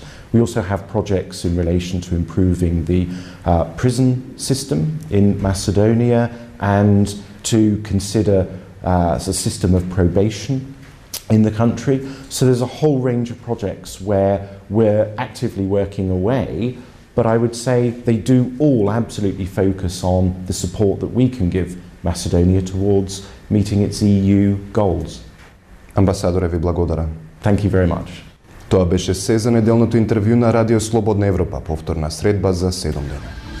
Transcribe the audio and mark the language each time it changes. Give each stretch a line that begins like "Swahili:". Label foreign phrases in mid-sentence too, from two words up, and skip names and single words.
English: We also have projects in relation to improving the prison system in Macedonia and to consider a system of probation in the country. So there's a whole range of projects where we're actively working away, but I would say they do all absolutely focus on the support that we can give Macedonia towards meeting its EU goals.
Macedonian: Амбасадоре, ви благодарам.
English: Thank you very much.
Macedonian: Тоа беше се за неделното интервју на Радио Слободна Европа, повторна средба за 7 дена.